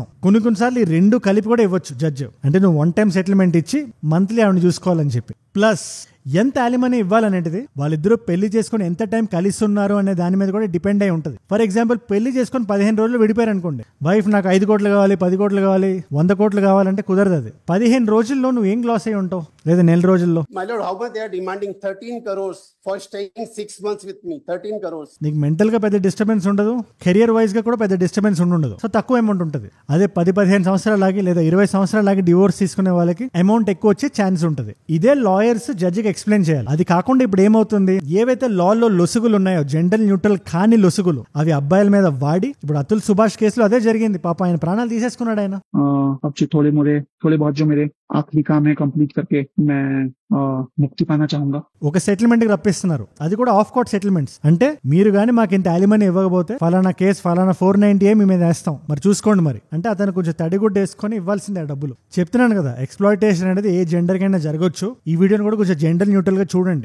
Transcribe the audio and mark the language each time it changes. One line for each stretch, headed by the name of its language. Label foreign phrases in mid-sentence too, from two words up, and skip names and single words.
Telugu: కొన్నిసార్లు ఈ రెండు కలిపి కూడా ఇవ్వచ్చు జడ్జ్. అంటే నువ్వు
English: one time settlement
Telugu: ఇచ్చి మంత్లీ ఆవిడని చూసుకోవాలని చెప్పి, ప్లస్ ఎంత అలిమనీ ఇవ్వాలనేది వాళ్ళిద్దరూ పెళ్లి చేసుకుని ఎంత టైం కలిసి ఉన్నారు అనే దాని మీద కూడా డిపెండ్ అయి ఉంటుంది.
English: for example
Telugu: పెళ్లి చేసుకుని 15 రోజులు విడిపోయారు అనుకోండి, వైఫ్ నాకు 5 కోట్లు కావాలి, 10 కోట్లు కావాలి, 100 కోట్లు కావాలంటే కుదరదు. అది 15 రోజుల్లో నువ్వు ఏం లాస్ అయి ఉంటావు, లేదా నెల రోజుల్లో.
English: My lord, how much they are demanding 13 crores for staying 6 months with me? 13 crores.
Telugu: నీకు మెంటల్ గా పెద్ద డిస్టర్బెన్స్ ఉండదు,
English: career wise
Telugu: గా కూడా పెద్ద డిస్టర్బెన్స్ ఉండదు. సో తక్కువ అమౌంట్ ఉంటుంది. అదే 10-15 సంవత్సరాలకి లేదా 20 సంవత్సరాలకి డివోర్స్ తీసుకునే వాళ్ళకి అమౌంట్ ఎక్కువ వచ్చే ఛాన్స్ ఉంటుంది. ఇదే లాయర్స్ జడ్జికి ఎక్స్ప్లెయిన్ చేయాలి. అది కాకుండా ఇప్పుడు ఏమవుతుంది, ఏవైతే లాలో లొసుగులు ఉన్నాయో,
English: gender neutral
Telugu: కాని లొసుగులు, అవి అబ్బాయిల మీద వాడి, ఇప్పుడు అతుల్ సుభాష్ కేసులో అదే జరిగింది. పాప ఆయన ప్రాణాలు తీసేసుకున్నాడు ఆయన.
Hindi: थोड़े बहुत जो मेरे आखिरी काम है कंप्लीट करके मैं मुक्ति पाना चाहूंगा.
Telugu: ఒక సెటిల్మెంట్ కి రప్పిస్తున్నారు, అది కూడా
English: off court settlements.
Telugu: అంటే మీరు గానీ మాకు ఇంత అలిమనీ ఇవ్వకపోతే ఫలానా కేసు ఫలానా 490 మీ మీద వేస్తాం, మరి చూసుకోండి మరి. అంటే అతను కొంచెం తడిగుడ్డ వేసుకొని ఇవ్వాల్సిందే డబ్బులు. చెప్తున్నాను కదా, ఎక్స్ప్లాయిటేషన్ అనేది ఏ జెండర్ కైనా జరగొచ్చు. ఈ వీడియోని కూడా కొంచెం
English: gender neutral
Telugu: గా చూడండి.